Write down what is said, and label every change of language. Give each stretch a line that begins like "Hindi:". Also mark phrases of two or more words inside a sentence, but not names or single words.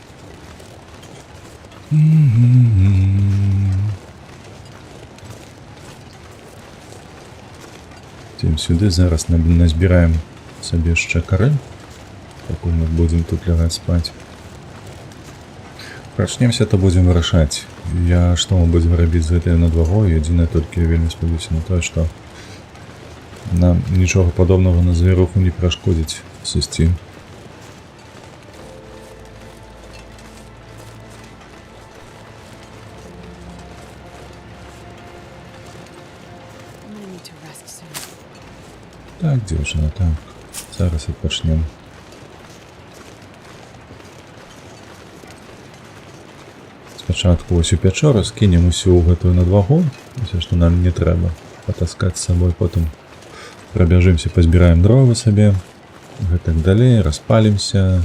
Ukrainian: Тим сюди зараз назбираем собі ще кори, поки ми будем тут лягать спать.
Belarusian: Прачнемся, то будем вырашаць. Што мы будем рабіць з гэтай надвагой, адзінае толькі я вельмі спадзяюся на тое, што нам нічога падобнага на завіруху не перашкодзіць сысці.
English: I'm gonna need to rest soon.
Belarusian: Так, дзяўчына, так. Зараз адпачнем. Спачатку ось у пячору скінем усю гэтую надвагу, усё, што нам не трэба патаскаць з сабой, потым прабяжымся, пазбіраем дровы сабе, гэтак далей, распалімся.